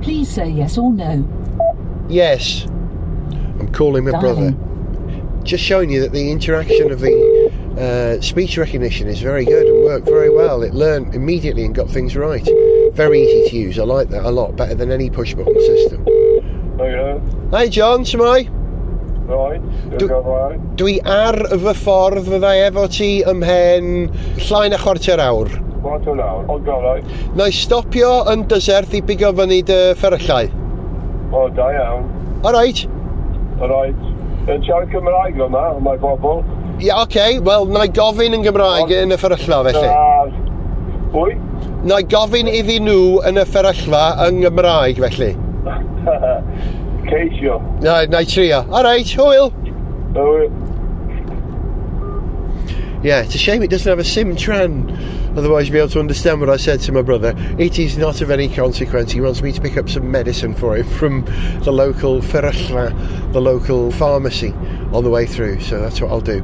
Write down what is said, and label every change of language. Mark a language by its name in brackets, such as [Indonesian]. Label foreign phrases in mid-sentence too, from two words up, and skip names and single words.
[English] Please say yes or no. Yes. I'm calling my Darling. brother. Just showing you that the interaction of the speech recognition is very good and worked very well. It learned immediately and got things right. Very easy to use. I like that a lot. Better than any push button system. Hi John, shwmae? Right, [Welsh] Dwi ar fy ffordd fydda efo ti ymhen llai na chwarter awr. Chwarter awr, o gorau. Na I stopio yn dysert i bigo fyny dy fferyllau. O, da iawn. Alright. Alright. Yn siarad Cymraeg yma, mae bobl. Ie, okay. Wel, na I gofyn yn Gymraeg yn y fferylla felly. Pwy? Na I gofyn iddyn nhw yn y fferylla yn Gymraeg felly. Ceisio. Na I trio. Alright, hwyl. Hwyl. [English] Yeah, it's a shame it doesn't have a Sim-Tran. Otherwise you'd be able to understand what I said to my brother. It is not of any consequence. He wants me to pick up some medicine for him from the local fferylla, the local pharmacy on the way through. So that's what I'll do.